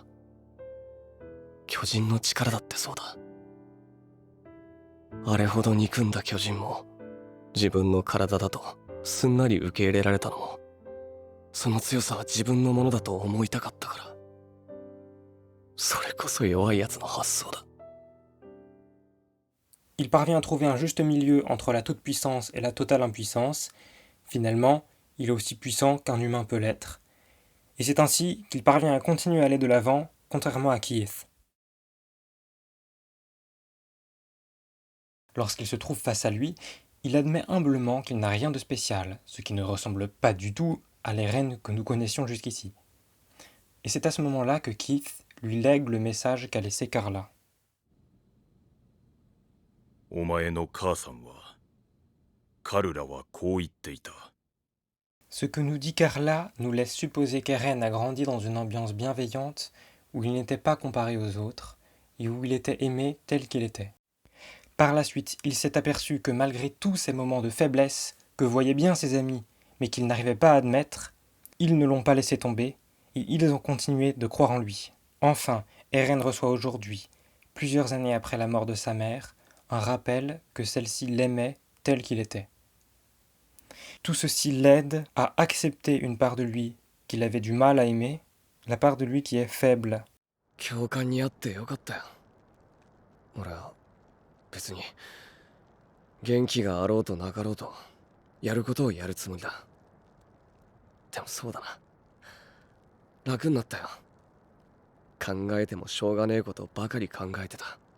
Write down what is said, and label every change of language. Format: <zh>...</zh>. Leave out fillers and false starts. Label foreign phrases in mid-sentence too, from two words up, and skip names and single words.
<ja>巨人の力だってそうだ。あれほど憎んだ巨人も自分の体だとすんなり受け入れられたのもその強さは自分のものだと思いたかったから。それこそ弱いやつの発想だ。</ja> <fr>Il parvient à trouver un juste milieu entre la toute-puissance et la totale impuissance. Finalement, il est aussi puissant qu'un humain peut l'être. Et c'est ainsi qu'il parvient à continuer à aller de l'avant, contrairement à Keith. Lorsqu'il se trouve face à lui, il admet humblement qu'il n'a rien de spécial, ce qui ne ressemble pas du tout à l'Eren que nous connaissions jusqu'ici. Et c'est à ce moment-là que Keith lui lègue le message qu'a laissé Carla.</fr> <ja>お前の母さんはカルラはこう言っていた。</ja> <fr>Ce que nous dit Carla nous laisse supposer qu'Eren a grandi dans une ambiance bienveillante où il n'était pas comparé aux autres et où il était aimé tel qu'il était. Par la suite, il s'est aperçu que malgré tous ces moments de faiblesse que voyaient bien ses amis mais qu'il n'arrivait pas à admettre, ils ne l'ont pas laissé tomber et ils ont continué de croire en lui. Enfin, Eren reçoit aujourd'hui, plusieurs années après la mort de sa mère, un rappel que celle-ci l'aimait tel qu'il était. Tout ceci l'aide à accepter une part de lui qu'il avait du mal à aimer, la part de lui qui est faible.</fr> <ja>共感にあってよかったよ。俺は別に元気があろうとなかろうとやることをやるつもりだ。でもそうだな。楽になったよ。考えてもしょうがねえことばかり考えてた。</ja>